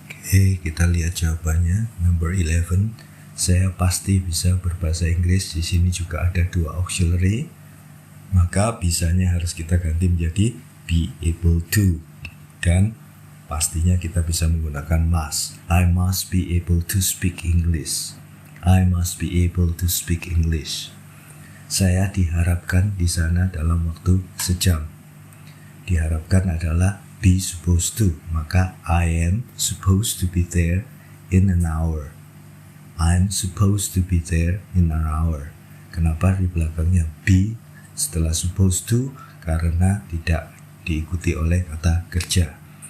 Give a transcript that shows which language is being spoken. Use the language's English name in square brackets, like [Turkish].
[Indonesian] Oke, kita lihat jawabannya. [English] Number 11. [Indonesian] Saya pasti bisa berbahasa Inggris. Di sini juga ada dua auxiliary. Maka bisanya harus kita ganti menjadi be able to. Dan pastinya kita bisa menggunakan must. [English] I must be able to speak English. I must be able to speak English. [Indonesian] Saya diharapkan di sana dalam waktu sejam. Diharapkan adalah [English] be supposed to. [Indonesian] Maka [English] I am supposed to be there in an hour. I'm supposed to be there in an hour. [Indonesian] Kenapa di belakangnya be setelah supposed to? Karena tidak diikuti oleh kata kerja.